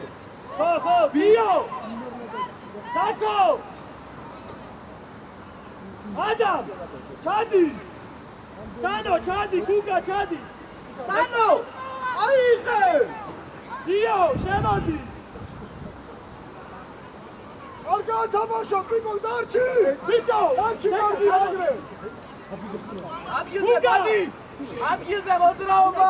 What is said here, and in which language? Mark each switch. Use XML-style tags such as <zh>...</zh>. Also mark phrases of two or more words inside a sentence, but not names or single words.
<ka>ხო, ბიო! Sato! Adam! Chadi! Sano, Chadi, Kuka, Chadi! სანო! აიღე! Dio, შემოდი! არ გაათამაშო, პიკო დარჩი! ბიჭო! დარჩი კარგი აგრე! ადგილზე გადი! ადგილზე მოძრაობა!</ka>